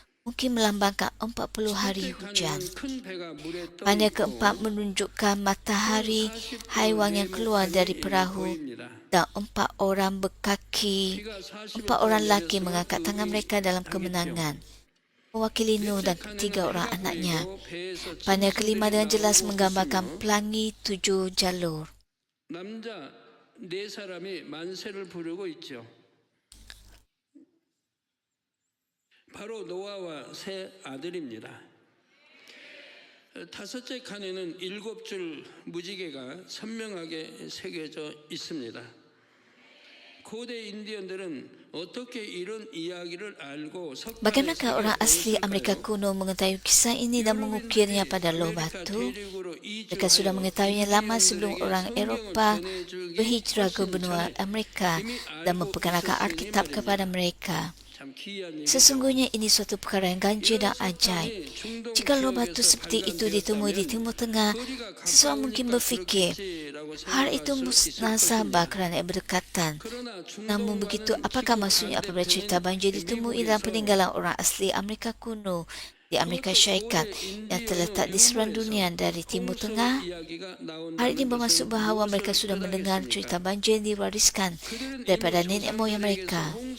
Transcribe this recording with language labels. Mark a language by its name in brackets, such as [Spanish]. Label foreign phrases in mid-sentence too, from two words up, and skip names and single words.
[Malay] Mungkin melambangkan 40 hari hujan. Panel keempat menunjukkan matahari, haiwan yang keluar dari perahu dan 4 orang berkaki. 4 orang lelaki mengangkat tangan mereka dalam kemenangan, mewakili Nuh dan 3 orang anaknya. Panel kelima dengan jelas menggambarkan pelangi 7 jalur. [Korean] 바로 노아와 세 아들입니다. 다섯째 칸에는 7줄 무지개가 선명하게 새겨져 있습니다. 고대 인디언들은 어떻게 이런 이야기를 알고 [Malay] Bagaimanakah orang asli Amerika kuno mengetahui kisah ini dan mengukirnya pada loh batu? Mereka sudah mengetahuinya lama sebelum orang Eropah berhijrah ke benua Amerika dan memperkenalkan Alkitab kepada mereka. Sesungguhnya ini suatu perkara yang ganjil dan ajaib. Jika batu seperti itu ditemui di Timur Tengah, seseorang mungkin berfikir, hal itu musnasabah kerana berdekatan. Namun begitu, apakah maksudnya apabila cerita banjir ditemui dalam peninggalan orang asli Amerika kuno di Amerika Syarikat yang terletak di seluruh dunia dari Timur Tengah? Hal ini bermaksud bahawa mereka sudah mendengar cerita banjir yang diwariskan daripada nenek moyang mereka.